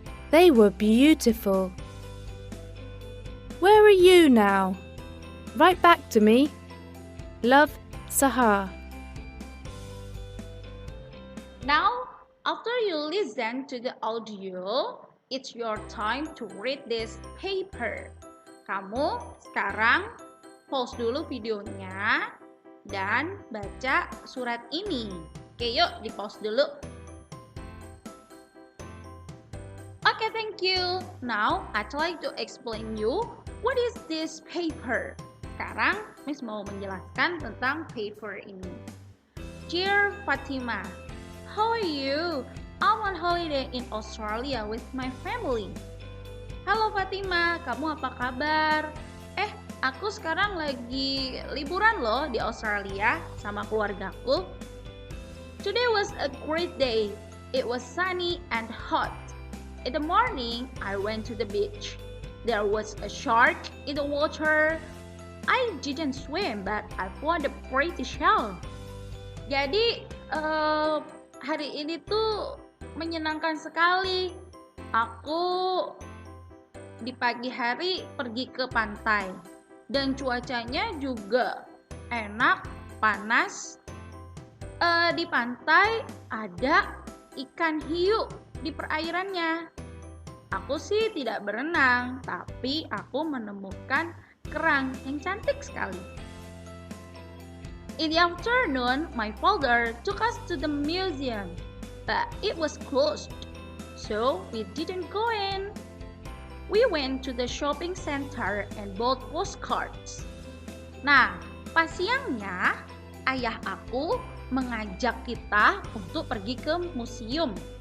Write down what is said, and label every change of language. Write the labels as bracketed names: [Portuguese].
[English] They were beautiful. Where are you now? Write back to me. Love, Sahar. Now, after you listen to the audio, it's your time to read this paper. [Indonesian] Kamu sekarang pause dulu videonya dan baca surat ini. Oke, yuk di pause dulu. [English] Okay, thank you. Now, I'd like to explain you what is this paper. [Indonesian] Sekarang, Miss mau menjelaskan tentang paper ini. [English] Dear Fatima, how are you? I'm on holiday in Australia with my family. [Indonesian] Halo Fatima, kamu apa kabar? Aku sekarang lagi liburan loh di Australia sama keluargaku. [English] Today was a great day. It was sunny and hot. In the morning, I went to the beach. There was a shark in the water. I didn't swim, but I found a pretty shell. [Indonesian] Jadi, hari ini tuh menyenangkan sekali. Aku di pagi hari pergi ke pantai. Dan cuacanya juga enak, panas. Di pantai ada ikan hiu di perairannya. Aku sih tidak berenang, tapi aku menemukan kerang yang cantik sekali. [English] In the afternoon, my father took us to the museum, but it was closed, so we didn't go in. We went to the shopping center and bought postcards. [Indonesian] Nah, pas siangnya, ayah aku mengajak kita untuk pergi ke museum.